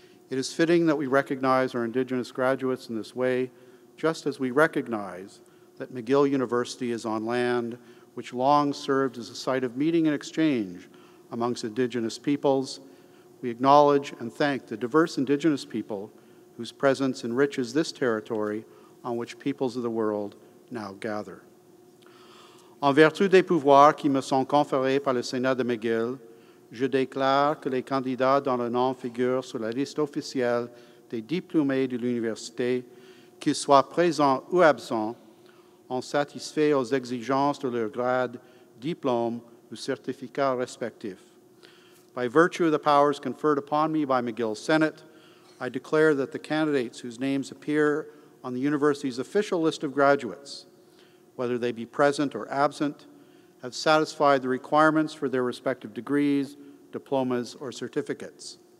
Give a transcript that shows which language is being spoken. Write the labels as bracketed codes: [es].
[en] It is fitting that we recognize our Indigenous graduates in this way, just as we recognize that McGill University is on land which long served as a site of meeting and exchange amongst Indigenous peoples. We acknowledge and thank the diverse Indigenous people whose presence enriches this territory on which peoples of the world now gather. [fr] En vertu des pouvoirs qui me sont conférés par le Sénat de McGill, je déclare que les candidats dont le nom figure sur la liste officielle des diplômés de l'université, qu'ils soient présents ou absents, ont satisfait aux exigences de leur grade, diplôme ou certificat respectif. [en] By virtue of the powers conferred upon me by McGill Senate, I declare that the candidates whose names appear on the university's official list of graduates, whether they be present or absent, have satisfied the requirements for their respective degrees, diplomas, or certificates.